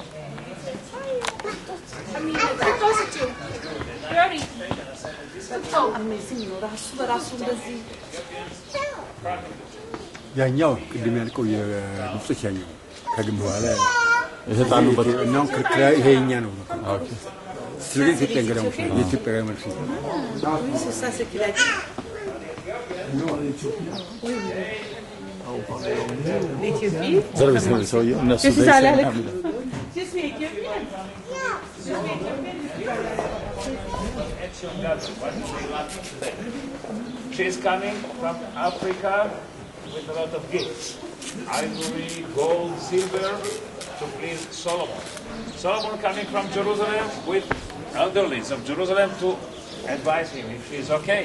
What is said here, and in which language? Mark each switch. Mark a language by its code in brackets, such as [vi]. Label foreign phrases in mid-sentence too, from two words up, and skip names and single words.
[am] ያኛው ቅድም ያልከው የግብጾች ያኛው ከግንብ በኋላ የተጣሉበት ነው ክርክራ ይሄኛ ነው ኦኬ ስለዚህ ኢትዮጵያ ገዳም ነው ኢትዮጵያ መልስ [fr] Ça c'est qu'il a dit. L'Éthiopie. [am] service ሰውዬው እነሱ [fr] Je suis allée avec. Je suis éthiopienne. [en] She is coming from Africa with a lot of gifts. Ivory, gold, silver, to please Solomon. Solomon coming from Jerusalem with elderlies of Jerusalem to advise him if she is okay.